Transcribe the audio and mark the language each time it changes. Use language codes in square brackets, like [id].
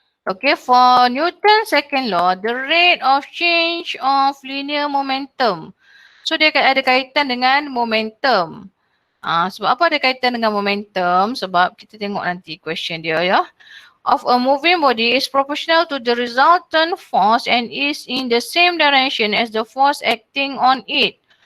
[en] Okay, for Newton's second law, the rate of change of linear momentum. [ms] So dia ada kaitan dengan momentum. Sebab apa ada kaitan dengan momentum? Sebab kita tengok nanti question dia ya. [en] Of a moving body is proportional to the resultant force and is in the same direction as the force acting on it.